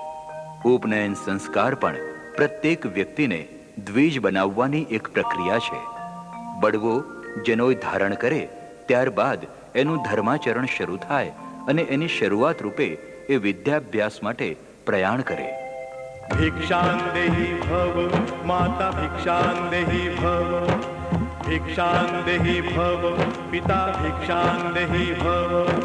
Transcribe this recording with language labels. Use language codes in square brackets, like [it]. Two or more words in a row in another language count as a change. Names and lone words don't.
[gu] ઉપનયન સંસ્કાર પણ પ્રત્યેક વ્યક્તિને દ્વિજ બનાવવાની એક પ્રક્રિયા છે. બળવો જનોઈ ધારણ કરે ત્યારબાદ એનું ધર્માચરણ શરૂ થાય અને એની શરૂઆત રૂપે એ વિદ્યાભ્યાસ માટે પ્રયાણ કરે. [sa] भिक्षां देहि भव माता भिक्षां देहि भव भिक्षां देहि भव पिता भिक्षां देहि भव.